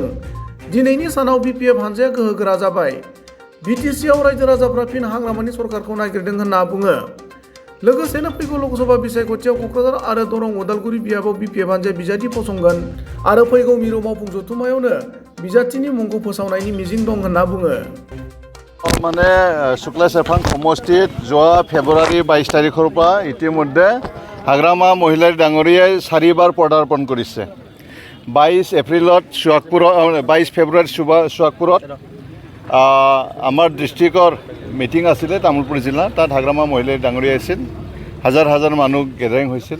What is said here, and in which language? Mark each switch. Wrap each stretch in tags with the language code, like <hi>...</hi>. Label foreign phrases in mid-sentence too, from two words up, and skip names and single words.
<brx>दिनैनि सानाव BPF हानजाया गोहोगोरा जाबाय। BTCआव रायजो राजाफ्रा फिन हाग्रामानि सरकारखौ नागिरदों होनना बुङो। लोगोसेनो फैगौ लोकसभा बिसायख'थियाव क'क्राझार आरो दरं उदालगुरि बियाबाव BPF हानजाया बिजाथि फसंगोन आरो फैगौ मिरु मावफुं जथुम्मायावनो बिजाथिनि मुंखौ फोसावनायनि मिजिं दं होनना बुङो।</brx> <as>মানে শুক্লা চেৰফাং সমষ্টিত যোৱা ফেব্ৰুৱাৰী 22 তাৰিখৰ পৰা ইতিমধ্যে হাগ্ৰামা মহিলাৰ ডাঙৰীয়াই 4 বাৰ পদাৰ্পণ কৰিছে। 22 এপ্ৰিলত সুৱাগপুৰত 22 ফেব্ৰুৱাৰীত সুৱাগপুৰত আমাৰ ডিষ্ট্ৰিক্টৰ মিটিং আছিলে তামুলপুৰ জিলা, তাত হাগ্ৰামা মহিলাৰ ডাঙৰীয়া আছিল, হাজাৰ হাজাৰ মানুহ গেদাৰিং হৈছিল।</as>